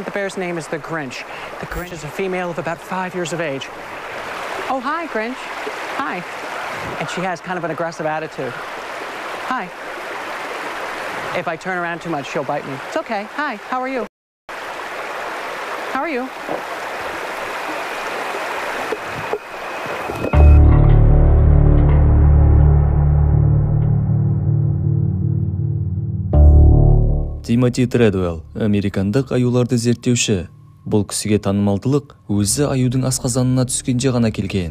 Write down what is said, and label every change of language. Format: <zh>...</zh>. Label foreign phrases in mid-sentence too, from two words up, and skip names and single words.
<en>The bear's name is the Grinch. The Grinch is a female of about 5 years of age. Oh, hi, Grinch. Hi. And she has kind of an aggressive attitude. Hi. If I turn around too much, she'll bite me. It's okay. Hi, how are you? How are you?</en> <kk>Тимоти Тредуэлл, американдық аюларды зерттеуші. Бұл кісіге танымалдылық өзі аюдың асқазанына түскенде ғана келген.</kk>